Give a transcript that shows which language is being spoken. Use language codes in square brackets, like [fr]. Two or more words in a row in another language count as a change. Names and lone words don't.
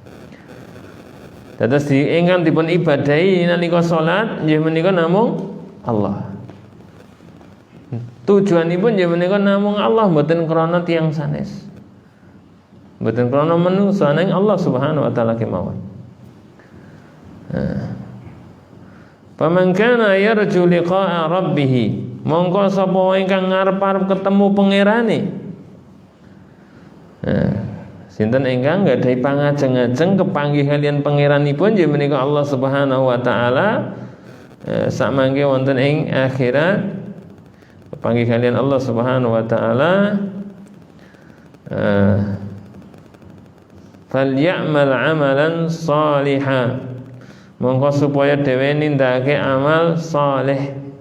[jv] Dados ingkang dipun ibadahi nalika salat nggih menika namung Allah. Tujuanipun nggih menika namung Allah, mboten krana tiyang sanes. Mboten krana manungsa, ning [ar] Allah Subhanahu wa taala [jv] kemawon. [ar] Faman kana yarju liqa'a rabbih, [jv] mongko sapa ingkang ngarep-arep ketemu pangerane. Sinten ingkang nggadahi pangajeng-ajeng kepanggih kalian pangeranipun nggih menika [ar] Allah Subhanahu wa taala [jv] samangke wonten ing akhirat kepanggih kalian [ar] Allah Subhanahu wa taala falyamal amalan shalihan, [jv] mongko supaya dhewe nindakake amal saleh.